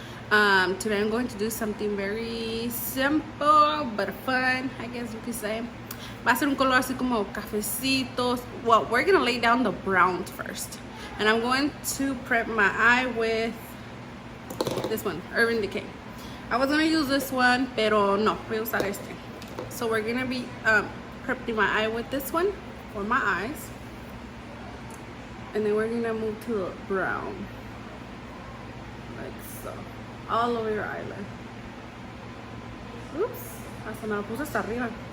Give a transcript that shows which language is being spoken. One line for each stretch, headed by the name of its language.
English: Today I'm going to do something very simple but fun, I guess you could say.
Spanish: Va a ser un color así como cafecitos.
English: Well, we're gonna lay down the browns first. And I'm going to prep my eye with this one, Urban Decay. I was gonna use this one,
Spanish: pero no, voy a usar este.
English: So we're gonna be prepping my eye with this one for my eyes. And then we're gonna move to the brown, like so, all over your eyelid. Oops,
Spanish: hasta me lo puse hasta arriba.